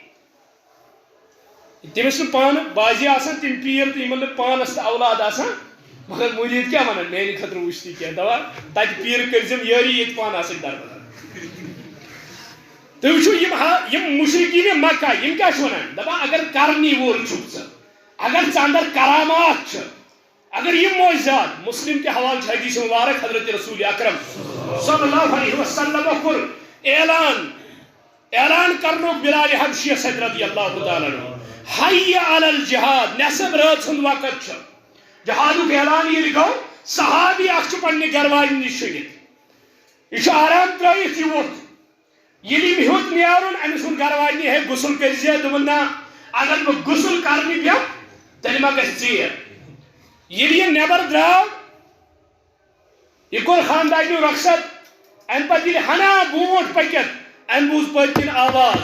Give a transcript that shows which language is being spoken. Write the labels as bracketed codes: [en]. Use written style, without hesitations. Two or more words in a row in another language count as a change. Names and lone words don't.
[ks] تٔمِس چھُ پانہٕ بازی آسان تِم پیٖر تہٕ یِمن نہٕ پانس تہِ اولاد آسان مگر مُریٖد کیٛاہ ونان میانہِ خٲطرٕ وٕچھ تہِ کینٛہہ دپان تتہِ پیٖر کٔرزِم یٲری ییٚتہِ پانہٕ آسٕکۍ دربدر تُہۍ وٕچھِو یِم مُشرکیٖنہِ مکہ یِم کیٛاہ چھِ وَنان دَپان اگر کرنی وول چھُکھ ژٕ اگر ژٕ اندر کرامات چھِ اگر یِم معجزات مسلم کے حوالہ چھِ حدیث مبارک حضرت رسول اکرم [ar] صلی اللہ علیہ وسلم [ks] کوٚر اعلان کرنُک بلال حبشیَس سۭتۍ [ar] رضی اللہ تعالیٰ عنہ حی علی [ks] الجہاد نٮ۪صٕب رٲژ ہُنٛد وقت چھُ جہادُک اعلان ییٚلہِ گوٚو صحابی اکھ چھُ پننہِ گرواجہِ نِش شٔنِتھ یہِ چھُ آرام ترٲیِتھ یہِ ووٚتھ ییٚلہِ أمۍ ہیوٚت نیرُن أمِس ووٚن گرواجنہِ ہے غسل کٔرزِ دوٚپُن نہ اگر بہٕ غسل کرنہِ بیٚہمہٕ تیٚلہِ ما گژھِ ژیر ییٚلہِ یہِ نیبر درٛاو یہِ کوٚر خاندانیو رۄخصت امہِ پتہٕ ییٚلہِ ہنا برونٛٹھ پٔکِتھ أمۍ بوٗز پٔتۍ کِنۍ آواز